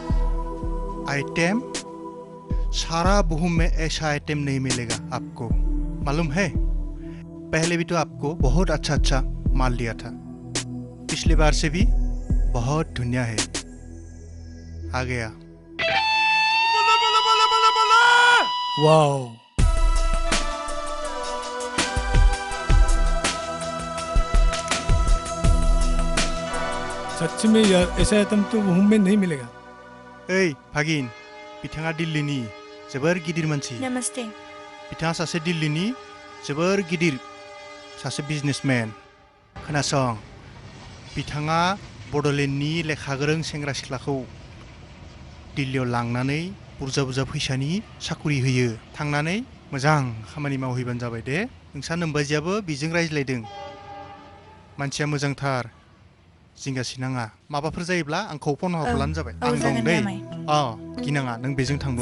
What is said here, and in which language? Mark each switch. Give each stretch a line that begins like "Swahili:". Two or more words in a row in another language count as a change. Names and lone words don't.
Hindi: आइटम सारा बुहुम में ऐसा आइटम नहीं मिलेगा आपको मालूम है पहले भी तो आपको बहुत अच्छा माल दिया था पिछली बार से भी बहुत दुनिया है आ गया वाओ सच में यार ऐसा आइटम तो बुहुम में नहीं मिलेगा
Bodo: ओइ भागिन बिथाङा दिल्लीनि जोबोर गिदिर मानसि
Hindi: नमस्ते
Bodo: बिथाङा सासे दिल्लीनि जोबोर गिदिर सासे बिजनेसमेन खोनासं बिथाङा बड'लेण्डनि लेखा गोरों सेंग्रा सिख्लाखौ दिल्लीयाव लांनानै बुरजा बुरजा फैसानि साखरि होयो थांनानै मोजां खामानि मावहैबानो जाबाय दे नोंसा नोमबाजियाबो बिजों रायज्लायदों मानसिया मोजांथार जिंगासिनाङा माबाफोर जायोब्ला आंखौ फन हरब्लानो जाबाय आं दं दै गिनाङा नों बेजों थांब्लानो